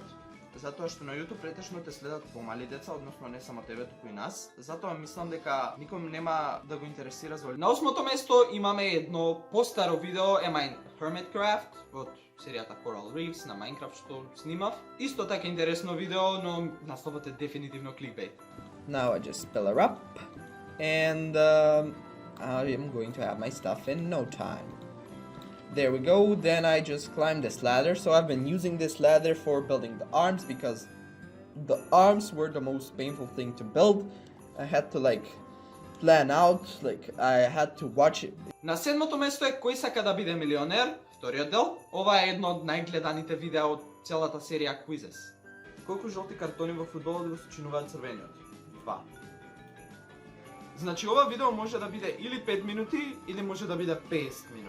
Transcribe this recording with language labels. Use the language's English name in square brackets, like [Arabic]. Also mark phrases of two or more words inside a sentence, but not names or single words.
[Macedonian] Затоа што на YouTube претешно те следат помали деца, односно не само тебе, туку и нас. Затоа мислам дека ником нема да го интересира за. На осмото место имаме едно постаро видео, Am I Hermitcraft, од серијата Coral Reefs на Minecraft што снимав. Исто така интересно видео, но насловот е дефинитивно clickbait. [English] Now I just spell her up, and I am going to have my stuff in no time. There we go. Then I just climbed this ladder. So I've been using this ladder for building the arms because the arms were the most painful thing to build. I had to plan out, I had to watch it. [Macedonian] На седмото место е Кој сака да биде милионер, вториот дел. Ова е едно од најгледаните видеа од целата серија Quizzes. Колку жолти картони во фудбалот го сочинуваат црвениот? 2. Значи ова видео може да биде или 5 минути или може да биде 50 минути.